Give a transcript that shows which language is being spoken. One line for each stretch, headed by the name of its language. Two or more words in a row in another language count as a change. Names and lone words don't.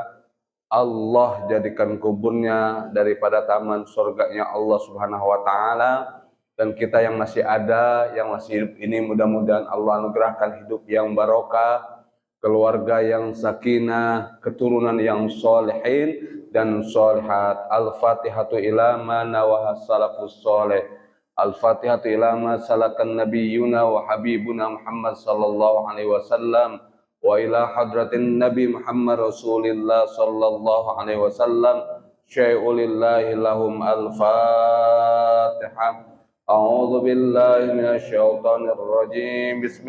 Indonesian: Allah jadikan kuburnya daripada taman surganya Allah
Arabic: سبحانه وتعالى.
Indonesian: Dan kita yang masih ada, yang masih hidup ini, mudah-mudahan Allah anugerahkan hidup yang barokah, keluarga yang sakinah, keturunan yang solehin dan solehat.
Arabic: الفاتحة إلى ما نواه السلف الصالح. الفاتحة إلى ما سلكه نبينا وحبيبنا محمد صلى الله عليه وسلم. وإلى حضرة النبي محمد رسول الله صلى الله عليه وسلم. شيء لله لهم الفاتحة. أعوذ بالله من الشيطان الرجيم.